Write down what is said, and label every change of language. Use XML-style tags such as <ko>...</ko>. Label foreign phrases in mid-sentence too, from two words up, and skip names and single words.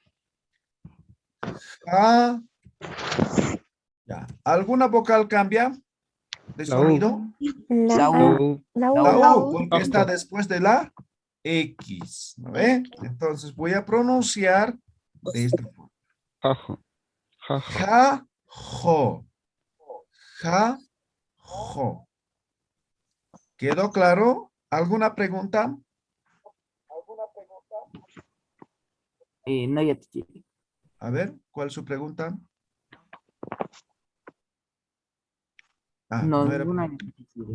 <es>Ja, ya. ¿Alguna vocal cambia de La U. sonido? La La U. U. La U, porque está Ajo. después de la X, ¿no ve? Entonces voy a pronunciar de esta forma. Ajo. Jajo. Ja, jo. Ja, jo. ¿Quedó claro? ¿Alguna pregunta? No, ya te quiere. A ver, ¿cuál es su pregunta? Ah, No, no era. ninguna. Ya te quiere.</es>